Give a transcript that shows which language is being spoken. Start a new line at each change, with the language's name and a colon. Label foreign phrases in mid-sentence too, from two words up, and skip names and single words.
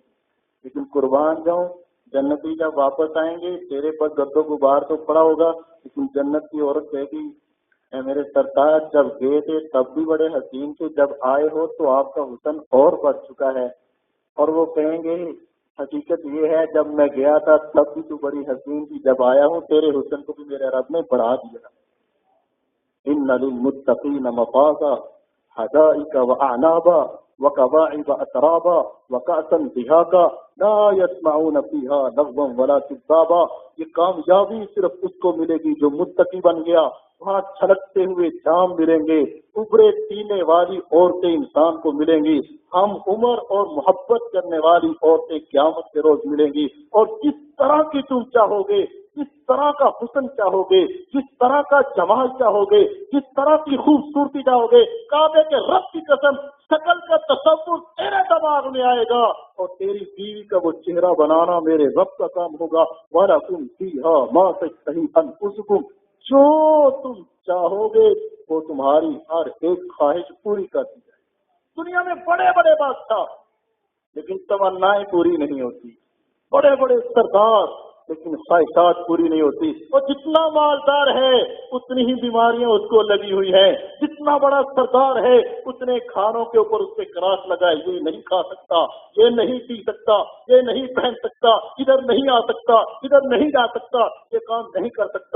Hindi: लेकिन कुर्बान जाऊं, जन्नती जब वापस आएंगे चेहरे पर गद्दो गुबार तो पड़ा होगा, लेकिन जन्नत की औरत कहेगी मेरे सरताज जब गए थे तब भी बड़े हसीन थे, जब आए हो तो आपका हुस्न और बढ़ चुका है। और वो कहेंगे हकीकत ये है जब मैं गया था तब भी तू बड़ी हसीन थी, जब आया हूँ तेरे हुस्न को भी मेरे रब ने बढ़ा दिया।
Arabic: إن للمتقين مفازا حدائق وأعنابا وكواعب أترابا وكأسا دهاقا لا يسمعون فيها لغوا ولا كذابا.
Hindi: ये कामयाबी सिर्फ उसको मिलेगी जो मुत्तकी बन गया। वहाँ छलकते हुए जाम मिलेंगे, उभरे पीने वाली औरतें इंसान को मिलेंगी, हम उम्र और मोहब्बत करने वाली औरतें क़यामत के रोज मिलेंगी। और जिस तरह की तुम चाहोगे, जिस तरह का हुस्न चाहोगे, जिस तरह का जमाल चाहोगे, जिस तरह की खूबसूरती चाहोगे, काबे के रब की कसम शकल का तसव्वुर तेरे दिमाग में आएगा और तेरी बीवी का वो चेहरा बनाना मेरे रब का काम होगा।
Arabic: ولكم فيها ما تشتهي أنفسكم,
Hindi: जो तुम चाहोगे वो तुम्हारी हर एक ख्वाहिश पूरी कर दी जाए। दुनिया में बड़े बड़े बादशाह लेकिन तमन्नाएं पूरी नहीं होती, बड़े बड़े सरदार लेकिन ख्वाहिशात पूरी नहीं होती। और जितना मालदार है उतनी ही बीमारियां उसको लगी हुई है, जितना बड़ा सरदार है उतने खानों के ऊपर उसके क्रास लगा है, ये नहीं खा सकता, ये नहीं पी सकता, ये नहीं पहन सकता, इधर नहीं आ सकता, इधर नहीं जा सकता, ये काम नहीं कर सकता।